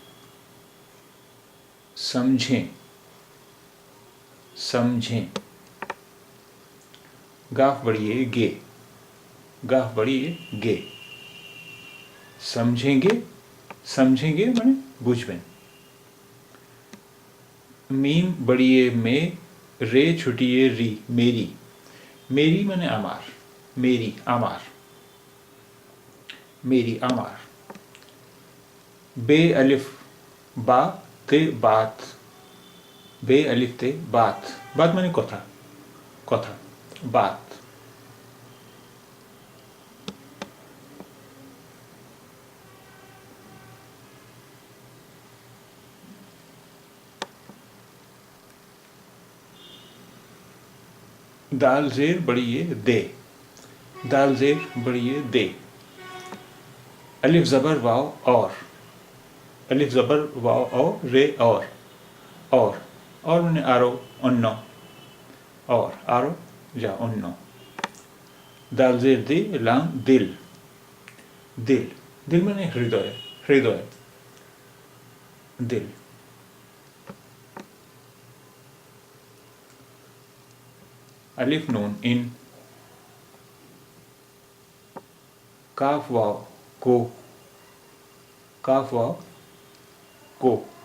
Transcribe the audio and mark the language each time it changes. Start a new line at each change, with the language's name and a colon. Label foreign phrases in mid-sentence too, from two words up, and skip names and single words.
Hindi: समझे समझे गाफ बड़ी है गे गाफ बड़ी है गे समझेंगे समझेंगे माने बुझबें मीम बड़ी है में रे छुटी है री मेरी मेरी
Bangla: মানে আমার
Hindi: मेरी आमार मेरी आमार बे अलिफ बा ते बात बे अलिफ ते बात बात
Bangla: মানে কথা কথা
Hindi: बात दाल जेर बड़ी ये दे दाल जेर बड़ी ये दे अलिफ जबर वाव और अलिफ जबर वाव और रे और मैंने
Bangla: আরো অন্য
Hindi: और
Bangla: আরো যা অন্য
Hindi: दाल जेर दे लाम दिल दिल दिल मैंने हृदय हृदय दिल अलिफ नून इन काफ वाव को काफ वाव को